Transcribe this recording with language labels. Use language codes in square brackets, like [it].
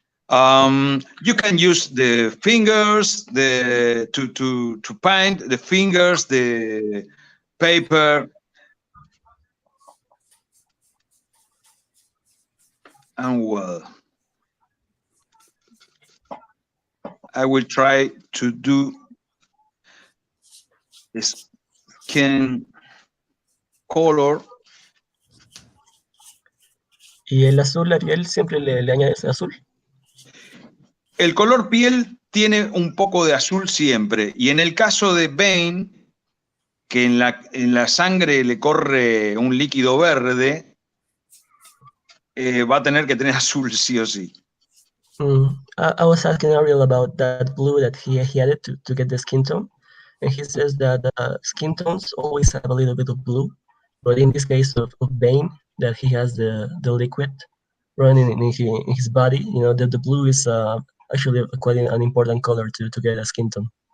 [en] You can use the fingers to paint the fingers, the paper, and well, I will try to do this skin color. [es] ¿Y el azul, Ariel, siempre le añades azul? El color piel tiene un poco de azul siempre, y en el caso de Bane, que en la sangre le corre un líquido verde, va a tener que tener azul sí o sí. [en] I was asking Ariel about that blue that he added to get the skin tone, and he says that skin tones always have a little bit of blue, but in this case of Bane, that he has the liquid running in his body, you know, the blue is actually quite an important color to get a skin tone.